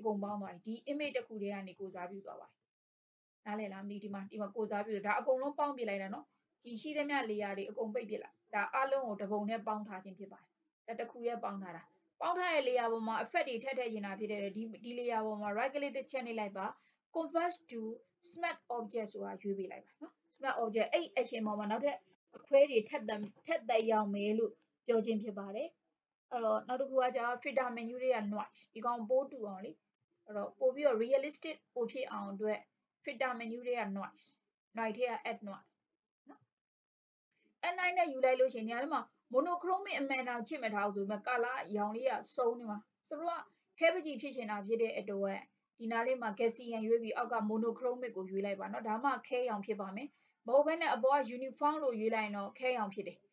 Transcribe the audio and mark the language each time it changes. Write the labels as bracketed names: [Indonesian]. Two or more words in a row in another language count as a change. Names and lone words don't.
[Burmese] ကုန်ပေါင်းသွားပြီဒီ image တစ်ခုတည်းကနေကိုစားပြုသွားပါတယ်နားလည်လားဒီမှာကိုစားပြုဒါအကုန်လုံးပေါင်းပြလိုက်တာနော်ဒီရှိသမျှ layer တွေအကုန်ပိတ်ပြလိုက်ဒါအလုံးကိုတပုံနဲ့ပေါင်းထားခြင်း ဖြစ်ပါတယ်ဒါတစ်ခုတည်းပေါင်းထားတာပေါင်းထားတဲ့ layer ပေါ်မှာ effect တွေထည့်ရင်တာဖြစ်တဲ့ဒီ layer ပေါ်မှာ [English] right click [Burmese] တစ်ချက်နှိပ်လိုက်ပါ [English] convert to smart object [Burmese] ဆိုတာ ရွေးပေးလိုက်ပါနော် [English] smart object [Burmese] အဲ့ action ပေါ်မှာနောက်ထပ်အခွဲတွေထပ်သက်ရောက်မယ်လို့ပြောခြင်းဖြစ်ပါတယ်အဲ့ တော့နောက်တစ်ခုကကြာ [English] filter menu [Burmese] တွေက noise ဒီကောင်ပိုးတူအောင်လေအဲ့တော့ပို့ပြီးတော့ realistic ပို့ဖြစ်အောင်အတွက် [English] filter menu [Burmese] တွေက noise ထဲက [English] add noise [Burmese] နော် [English] add noise [Burmese] နဲ့ယူလိုက်လို့ရှိရင်ဒီထဲမှာ monochromic အမှန်တောင်ချစ်မထားဘူးဆိုပေမဲ့ color အရောင်လေးကစုံနေမှာဆိုတော့ခဲပကြီးဖြစ်ချင်တာဖြစ်တဲ့အတွက်ဒီနားလေးမှာ Gaussian ရွေးပြီးအောက်က monochromic ကိုရွေးလိုက်ပါနော်ဒါမှခဲရောင်ဖြစ်ပါမယ်မဟုတ်ဘဲနဲ့အပေါ်က uniform လို့ရွေးလိုက်ရင်တော့ခဲရောင်ဖြစ်တယ်